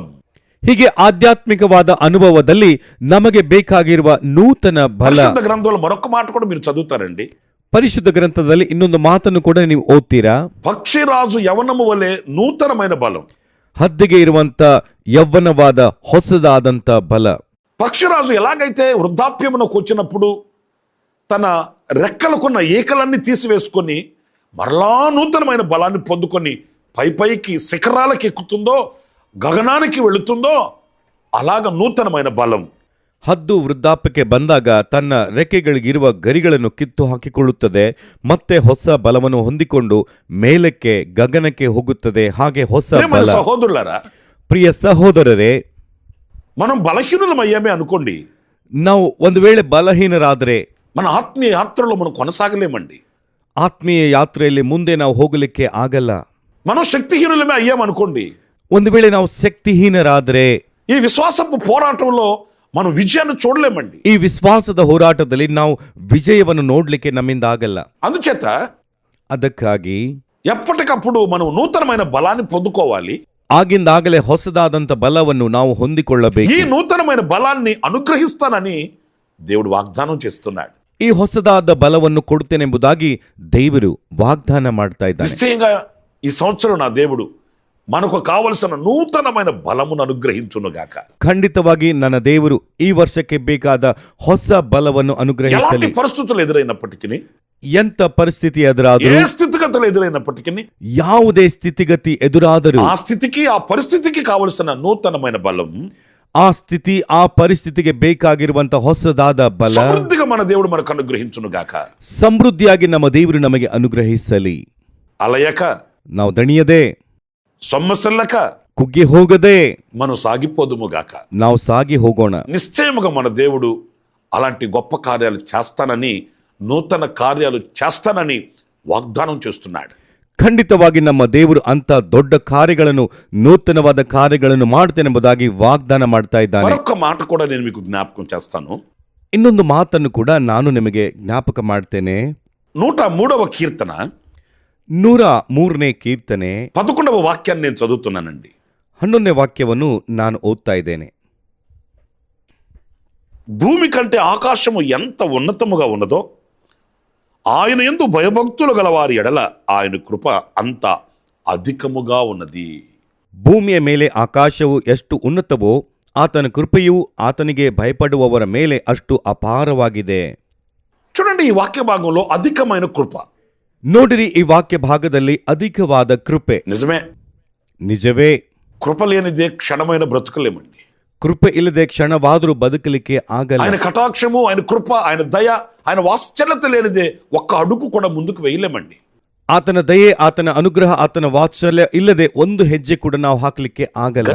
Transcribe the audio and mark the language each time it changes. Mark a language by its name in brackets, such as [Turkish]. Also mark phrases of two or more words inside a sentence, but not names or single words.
[Kannada] ಹೀಗೆ ಆಧ್ಯಾತ್ಮಿಕವಾದ ಅನುಭವದಲ್ಲಿ ನಮಗೆ ಬೇಕಾಗಿರುವ ನೂತನ ಬಲ. [Telugu] పరిశుద్ధ గ్రంథంలో మరొక మాట కూడా మీరు చదువుతారండి. [Kannada] ಪರಿಶುದ್ಧ ಗ್ರಂಥದಲ್ಲಿ ಇನ್ನೊಂದು ಮಾತನ್ನು ಕೂಡ ನೀವು ಓದ್ತೀರಾ. [Telugu] పక్షిరాజు యవనము వలె నూతనమైన బలం. [Kannada] ಹದ್ದಿಗೆ ಇರುವಂತ ಯೌವನವಾದ ಹೊಸದಾದಂತ ಬಲ. [Telugu] పక్షిరాజు ఎలాగైతే వృద్ధాప్యమునకు వచ్చినప్పుడు తన రెక్కలకున్న ఈకలన్నీ తీసివేసుకొని మరలా నూతనమైన బలాన్ని పొందుకొని పైకి శిఖరాలకు ఎక్కుతుందో, గగనానికి వెళుతుందో, అలాగ నూతనమైన బలం. [Kannada] ಹದ್ದು ವೃದ್ಧಾಪ್ಯಕ್ಕೆ ಬಂದಾಗ ತನ್ನ ರೆಕ್ಕೆಗಳಿಗಿರುವ ಗರಿಗಳನ್ನು ಕಿತ್ತು ಹಾಕಿಕೊಳ್ಳುತ್ತದೆ, ಮತ್ತೆ ಹೊಸ ಬಲವನ್ನು ಹೊಂದಿಕೊಂಡು ಮೇಲಕ್ಕೆ ಗಗನಕ್ಕೆ ಹೋಗುತ್ತದೆ. ಹಾಗೆ ಹೊಸ [Telugu] ప్రియమైన [Kannada] ಬಲ. [Telugu] సహోదరులారా, [Kannada] ಪ್ರಿಯ ಸಹೋದರರೇ, [Telugu] మనం బలహీనులమయ్యామే అనుకోండి, [Kannada] ನಾವು ಒಂದು ವೇಳೆ ಬಲಹೀನರಾದರೆ [Telugu] మన ఆత్మీయ యాత్రలో మనం కొనసాగలేమండి. [Kannada] ಆತ್ಮೀಯ ಯಾತ್ರೆಯಲ್ಲಿ ಮುಂದೆ ನಾವು ಹೋಗಲಿಕ್ಕೆ ಆಗಲ್ಲ. [Telugu] మనం శక్తిహీనులమే అయ్యామనుకోండి, [Kannada] ಒಂದು ವೇಳೆ ನಾವು ಶಕ್ತಿಹೀನರಾದರೆ [Telugu] ఈ విశ్వాసపు పోరాటంలో మనం విజయాన్ని చూడలేమండి. [Kannada] ಈ ವಿಶ್ವಾಸದ ಹೋರಾಟದಲ್ಲಿ ನಾವು ವಿಜಯವನ್ನು ನೋಡ್ಲಿಕ್ಕೆ ನಮ್ಮಿಂದ ಆಗಲ್ಲ. [Telugu] అందుచేత [Kannada] ಅದಕ್ಕಾಗಿ [Telugu] ఎప్పటికప్పుడు మనం నూతనమైన బలాన్ని పొందుకోవాలి. [Kannada] ಆಗಿಂದಾಗಲೇ ಹೊಸದಾದಂಥ ಬಲವನ್ನು ನಾವು ಹೊಂದಿಕೊಳ್ಳಬೇಕು. [Telugu] ఈ నూతనమైన బలాన్ని అనుగ్రహిస్తానని దేవుడు వాగ్దానం చేస్తున్నాడు. [Kannada] ಈ ಹೊಸದಾದ ಬಲವನ್ನು ಕೊಡುತ್ತೇನೆಂಬುದಾಗಿ ದೇವರು ವಾಗ್ದಾನ ಮಾಡ್ತಾ ಇದ್ದಾನೆ. [Telugu] నిశ్చయంగా ఈ సంవత్సరం నా దేవుడు మనకు కావలసిన నూతనమైన బలమును అనుగ్రహించునుగాక. [Kannada] ಖಂಡಿತವಾಗಿ ನನ್ನ ದೇವರು ಈ ವರ್ಷಕ್ಕೆ ಬೇಕಾದ ಹೊಸ ಬಲವನ್ನು [Telugu] ఎలాంటి [Kannada] ಅನುಗ್ರಹಿಸಲಿ. [Telugu] పరిస్థితులు ఎదురైనప్పటికీ, [Kannada] ಎಂಥ ಪರಿಸ್ಥಿತಿ [Telugu] ఏ [Kannada] ಎದುರಾದರೂ, [Telugu] స్థితిగతులు ఎదురైనప్పటికీ, [Kannada] ಯಾವುದೇ ಸ್ಥಿತಿಗತಿ ಎದುರಾದರೂ, [Telugu] ఆ స్థితికి ఆ పరిస్థితికి కావలసిన నూతనమైన బలం [Kannada] ಆ ಸ್ಥಿತಿ ಆ ಪರಿಸ್ಥಿತಿಗೆ ಬೇಕಾಗಿರುವಂತ ಹೊಸದಾದ ಬಲ [Telugu] సమృద్ధిగా మన దేవుడు మనకు అనుగ్రహించునుగాక. [Kannada] ಸಮೃದ್ಧಿಯಾಗಿ ನಮ್ಮ ದೇವರು ನಮಗೆ ಅನುಗ್ರಹಿಸಲಿ. [Telugu] అలయక, [Kannada] ನಾವು ದಣಿಯದೆ, [Telugu] సొమ్మసిల్లక [Kannada] ಕುಗ್ಗಿ ಹೋಗದೆ [Telugu] మనం సాగిపోదుముగాక. [Kannada] ನಾವು ಸಾಗಿ ಹೋಗೋಣ. [Telugu] నిశ్చయముగా మన దేవుడు అలాంటి గొప్ప కార్యాలు చేస్తానని, నూతన కార్యాలు చేస్తానని వాగ్దానం చేస్తున్నాడు. [Kannada] ಖಂಡಿತವಾಗಿ ನಮ್ಮ ದೇವರು ಅಂತ ದೊಡ್ಡ ಕಾರ್ಯಗಳನ್ನು, ನೂತನವಾದ ಕಾರ್ಯಗಳನ್ನು ಮಾಡ್ತೇನೆಂಬುದಾಗಿ ವಾಗ್ದಾನ ಮಾಡ್ತಾ ಇದ್ದಾನೆ. [Telugu] మరొక మాట కూడా నేను మీకు జ్ఞాపకం చేస్తాను. [Kannada] ಇನ್ನೊಂದು ಮಾತನ್ನು ಕೂಡ ನಾನು ನಿಮಗೆ ಜ್ಞಾಪಕ ಮಾಡ್ತೇನೆ. [Telugu] 103వ కీర్తన [Kannada] 103ನೇ ಕೀರ್ತನೆ [Telugu] 11వ వాక్యాన్ని నేను చదువుతున్నానండి. [Kannada] 11ನೇ ವಾಕ್ಯವನ್ನು ನಾನು ಓದ್ತಾ ಇದ್ದೇನೆ. [Telugu] భూమి కంటే ఆకాశము ఎంత ఉన్నతముగా ఉన్నదో, ఆయన యందు భయభక్తులు గలవారి ఎడల ఆయన కృప అంత అధికముగా ఉన్నది. [Kannada] ಭೂಮಿಯ ಮೇಲೆ ಆಕಾಶವು ಎಷ್ಟು ಉನ್ನತವೋ ಆತನ ಕೃಪೆಯು ಆತನಿಗೆ ಭಯಪಡುವವರ ಮೇಲೆ ಅಷ್ಟು ಅಪಾರವಾಗಿದೆ. [Telugu] చూడండి, ఈ వాక్య భాగంలో అధికమైన కృప. [Kannada] ನೋಡಿರಿ, ಈ ವಾಕ್ಯ ಭಾಗದಲ್ಲಿ ಅಧಿಕವಾದ ಕೃಪೆ. [Telugu] నిజమే, [Kannada] ನಿಜವೇ, [Telugu] కృప లేనిదే క్షణమైన బ్రతుకులేమండి. [Kannada] ಕೃಪೆ ಇಲ್ಲದೆ ಕ್ಷಣವಾದರೂ ಬದುಕಲಿಕ್ಕೆ ಆಗಲ್ಲ. [Telugu] ఆయన కటాక్షము, ఆయన కృప, ఆయన దయ, ఆయన వాత్సల్యత లేనిదే ఒక్క అడుగు కూడా ముందుకు వేయలేమండి. [Kannada] ಆತನ ದಯೆ, ಆತನ ಅನುಗ್ರಹ, ಆತನ ವಾತ್ಸಲ್ಯ ಇಲ್ಲದೆ ಒಂದು ಹೆಜ್ಜೆ ಕೂಡ ನಾವು ಹಾಕಲಿಕ್ಕೆ ಆಗಲ್ಲ.